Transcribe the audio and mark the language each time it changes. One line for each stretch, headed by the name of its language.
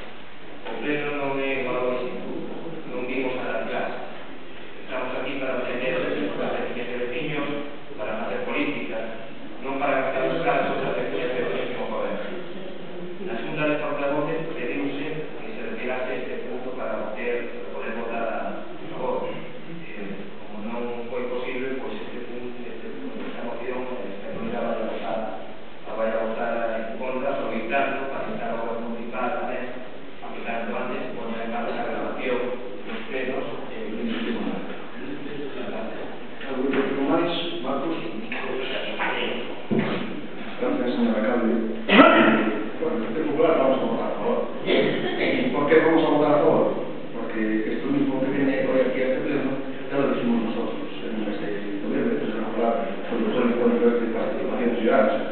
Galician: O pleno non é igual ao instituto, non vimos a dar clase. Estamos aquí para defender as veciñas e veciños, para facer política, non para gastar os casos das veciñas e veciños como goberno. Na Xunta de Portavoces pediuse que se retirase este punto para poder votar a favor. Como non foi posible, pois esta moción espero que vai a votar en contra, solicitarlo para instar ao Goberno Municipal tamén a que canto antes poña en marcha a grabación dos plenos e o principio.
Spanish: ¿Algún otro máis? Marcos? Gracias, señora alcalde. Bueno, en el Popular vamos a votar a favor. ¿Por qué vamos a votar a favor? Porque esto mismo que viene hoy aquí a este pleno ya lo dijimos nosotros en el mes de noviembre, desde la Popular, sobre todo el encuentro de participación ciudadana.